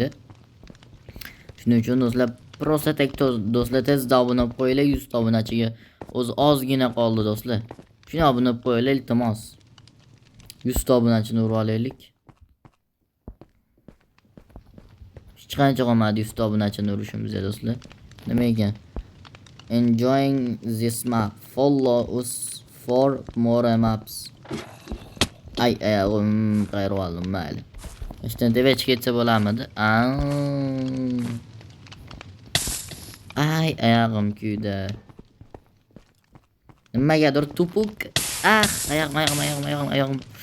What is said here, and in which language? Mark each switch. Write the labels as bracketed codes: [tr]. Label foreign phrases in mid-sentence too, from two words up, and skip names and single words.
[uz] Shuning uchun do'stlar, prosta tek do'stlar tezda obuna qo'yinglar, 100 ta obunachiga o'zi ozgina qoldi do'stlar. Shuni obuna qo'yinglar iltimos. 100 ta obunachini urib olaylik. Hech qancha qolmadi 100 ta obunachini urishimizga do'stlar. Nima ekan? [en] Enjoying this map. Follow us for more maps. [uz] Ayog'im qayrib oldim, mayli. Ishdan devech ketsa bo'lamidi? Ayog'im kuydi. Nimagadir tupuk. Oyog'im.